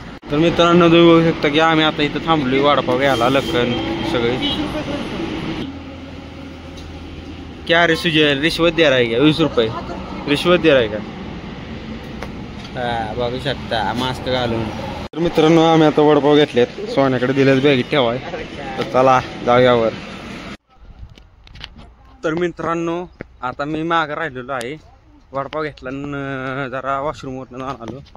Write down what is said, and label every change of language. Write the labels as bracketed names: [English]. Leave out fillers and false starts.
[Marathi] तर मित्रांनो तुम्ही बघू शकता की आम्ही आता इथं थांबलोय वडापाव घ्यायला लखन सगळे. [Hindi] क्या रे सुजय रिश्वत दे रहा है क्या 20 रुपये रिश्वत दे रहा है का. [Marathi] हा बघू शकता मास्क घालून. तर मित्रांनो आम्ही आता वडापाव घेतलेत सोन्याकडे दिलेच बॅगेत ठेवाय. तर चला जाऊया वर. तर मित्रांनो आता मी मागं राहिलेलो आहे वडापाव घेतला जरा वॉशरूमवर जाऊन आलो.